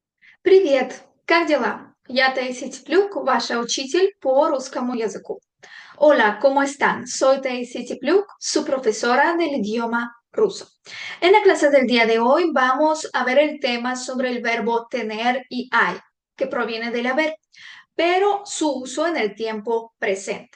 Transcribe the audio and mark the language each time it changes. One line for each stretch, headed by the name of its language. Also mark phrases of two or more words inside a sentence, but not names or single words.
Russian: Привет! Как дела? Я Таисия Теплюк, ваша учитель по русскому языку.
Spanish: Hola, ¿cómo están? Soy Taisy Tepluk, su profesora del idioma ruso. En la clase del día de hoy vamos a ver el tema sobre el verbo tener y hay, que proviene del haber, pero su uso en el tiempo presente.